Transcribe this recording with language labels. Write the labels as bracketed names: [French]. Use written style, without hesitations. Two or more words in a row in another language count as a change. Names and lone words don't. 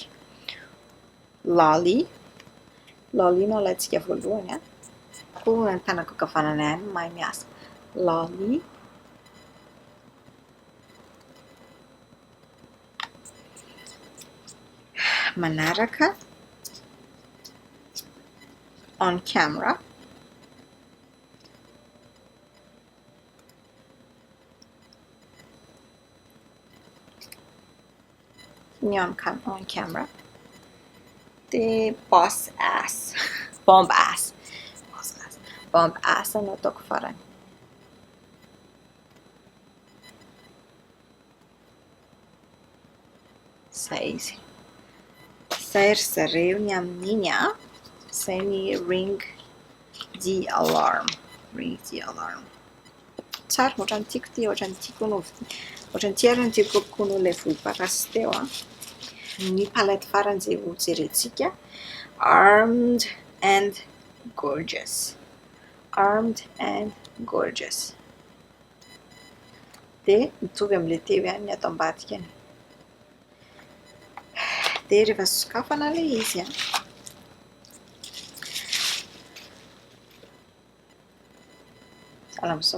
[Malagasy] Lolly no alaintsika voalohany koa ny tanako ankavanana ihany mahay miasa. Lolly. Manaraka on camera. On camera. The boss ass. Bomb ass no ataoko farany. Zay izy. Zay ry zareo ny amin'iny Zay ny ring the alarm. Tsara ohatran'ny tiako ty, ohatran'ny tiako ny tiako kokoa noho ilay volomparasy teo ny palette farany izay ho jerentsika. Armed and gorgeous. Dia mitovy amin'ilay teo ihany ny ato ambadika. Dia rehefa sokafana ilay izy sahala amin'izao.